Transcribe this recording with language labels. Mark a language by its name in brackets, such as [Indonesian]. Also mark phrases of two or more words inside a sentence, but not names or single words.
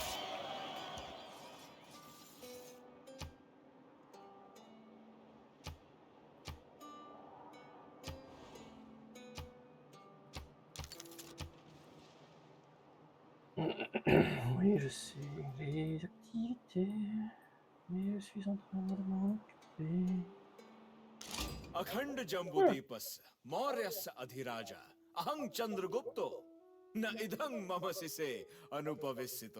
[French] je sais les activités, mais je suis en train de m'en occuper. [Sanskrit] अखंड जम्बूदीपस्य मौर्यस्य अधिराजा अहं चंद्रगुप्तो न इदं मम शिसे अनुपविष्यतो.